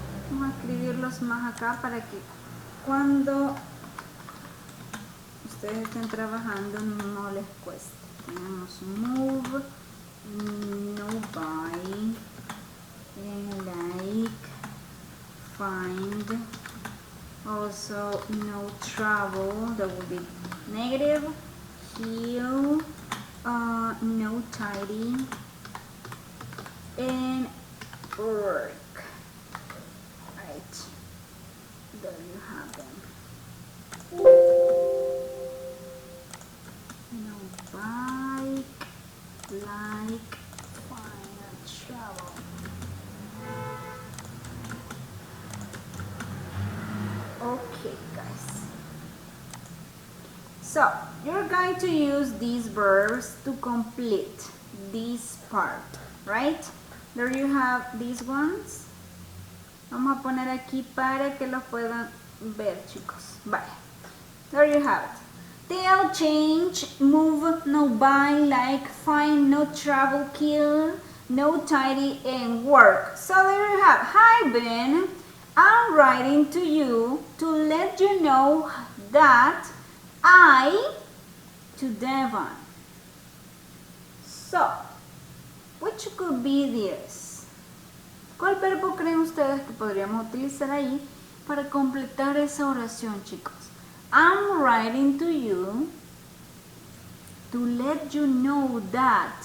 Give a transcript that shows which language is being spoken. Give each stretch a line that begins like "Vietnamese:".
Spanish: Vamos a escribirlos más acá para que cuando ustedes estén trabajando no les cueste.
English: Tenemos move, no buy, like, find, also no travel, that would be negative, heal, no tidy, and work. Right, there you have them. No bike, like, find, travel. Okay, guys. So, you're going to use these verbs to complete this part, right? There you have these ones.
Spanish: Vamos a poner aquí para que los puedan ver, chicos.
English: Vale. There you have it. Tell, change, move, no buy, like, find, no travel, kill, no tidy, and work. So there you have. Hi, Ben. I'm writing to you to let you know that I to Devon. So, which could be this?
Spanish: ¿Cuál verbo creen ustedes que podríamos utilizar ahí para completar esa oración, chicos?
English: I'm writing to you to let you know that.